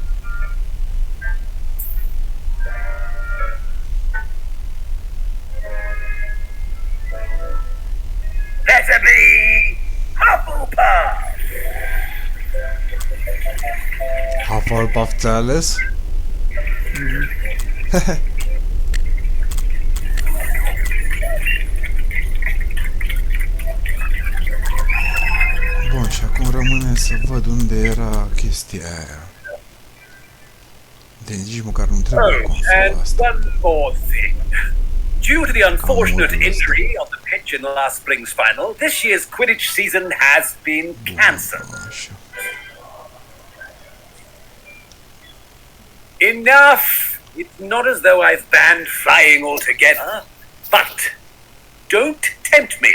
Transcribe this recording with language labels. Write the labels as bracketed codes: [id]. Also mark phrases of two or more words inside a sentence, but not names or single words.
[en] Better be Hufflepuff! [ro] Hufflepuff ți-a ales? Bun, și acum rămâne să văd unde era chestia aia. De nici măcar nu trebuie consola [en] And [ro] asta. [en] one more thing. Due to the unfortunate injury on the pitch in last spring's final, this year's Quidditch season has been cancelled. Enough! It's not as though I've banned flying altogether, but don't tempt me.